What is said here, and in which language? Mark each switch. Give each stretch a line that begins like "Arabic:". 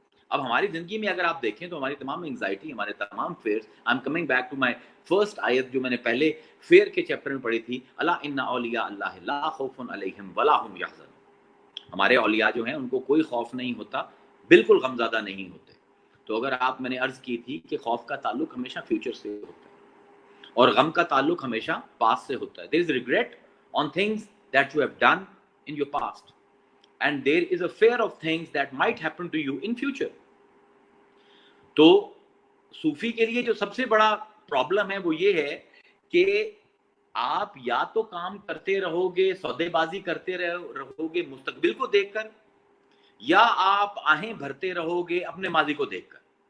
Hindi: अब हमारी जिंदगी में अगर आप देखें तो हमारी तमाम एंजाइटी, हमारे तमाम fears,
English: I am coming back to my first
Hindi: आयत जो मैंने पहले फेयर के चैप्टर में पढ़ी थी,
Arabic: अला इन्ना औलिया अल्लाह ला खौफुन अलैहिम वला हुम यहज़नून.
Hindi: हमारे औलिया जो हैं उनको कोई खौफ नहीं होता, बिल्कुल गमज़दा नहीं होते. तो अगर आप, मैंने अर्ज की थी कि खौफ का ताल्लुक हमेशा फ्यूचर से होता है और गम का ताल्लुक हमेशा पास्ट से होता है.
English: There is regret on things that you have done in your past and there is a fear of things that might happen to you in future.
Hindi: तो सूफी के लिए जो सबसे बड़ा प्रॉब्लम है वो ये है कि आप या तो काम करते रहोगे, सौदेबाजी करते रहोगे मुस्तकबिल को देखकर, या आप आहें भरते रहोगे अपने माजी को देखकर.